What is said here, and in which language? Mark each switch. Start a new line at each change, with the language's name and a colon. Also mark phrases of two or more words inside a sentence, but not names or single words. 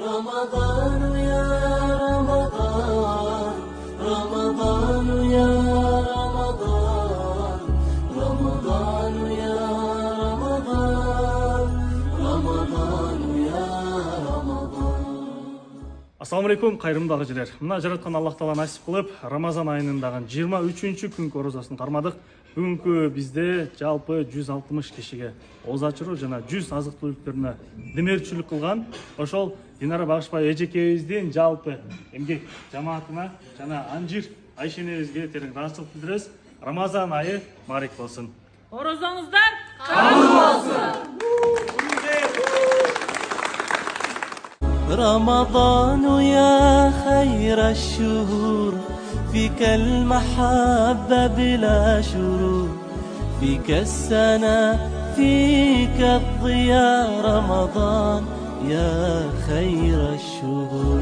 Arabic: رمضان يا رمضان، رمضان يا رمضان، رمضان يا رمضان، رمضان يا رمضان. السلام عليكم,
Kyrgyz: кайрымдагы жилер. Мына жараткан Аллах Таала насип кылып, Рамазан айынын дагы 23-чү күнкү орозасын кармадык. Бүгүнкү бизде жалпы 160 кишиге ооз ачыруу жана 100 азык түлүктөрүнө демеушчүлүк кылган. Ошол Динара Багышбай эжекебиздин жалпы эмгек жамаатына жана Анжир Айшенебизге терең ыраазычылык билдиребиз. Рамазан айы маарик болсун. Орозоңуздар кабыл болсун.
Arabic: رمضان يا خير الشهور، فيك المحبة بلا شرور، فيك السنة فيك الضياء، رمضان يا خير الشهور.